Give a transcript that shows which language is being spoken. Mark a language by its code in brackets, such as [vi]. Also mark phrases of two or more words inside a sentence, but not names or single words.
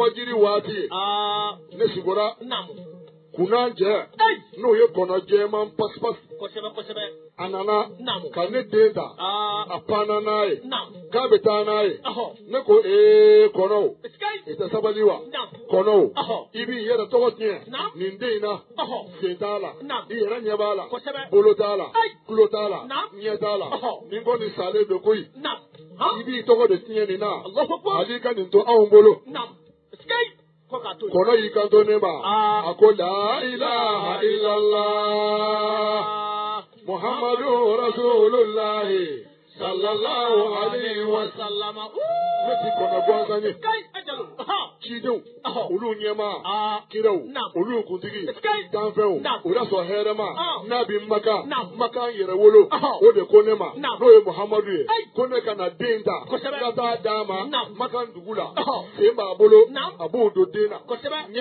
[bm] fajiri waati ye ne sigora kunan cɛ n'o ye kɔnɔ jɛman pasipasi a nana ka ne den ta a panna n'a ye k'a bɛ taa n'a ye ne ko kɔnɔw i tɛ sabali wa kɔnɔw i b'i yɛrɛ tɔgɔ tiɲɛ nin den in na sen t'a la i yɛrɛ ɲɛ b'a la bolo t'a la tulo t'a la ɲɛ t'a la nin ko nin salen don koyi i b'i tɔgɔ de tiɲɛ nin na hali ka nin to anw bolo kɔnɔ y'i kanto ne ma a ko [ar] لا إله إلا الله محمد رسول الله صلى الله عليه وسلم [bm] ne ti kɔnɔ gansan ye cidenw olu ɲɛma kiraw olu kuntigi danfɛnw o y'a sɔrɔ hɛrɛma n'a bi maka maka yɛrɛ wolo o de ko ne ma n'o ye muhamadu ye ko ne ka na den ta ka taa d'a ma maka dugu la sen b'a bolo a b'o don den na ɲɛ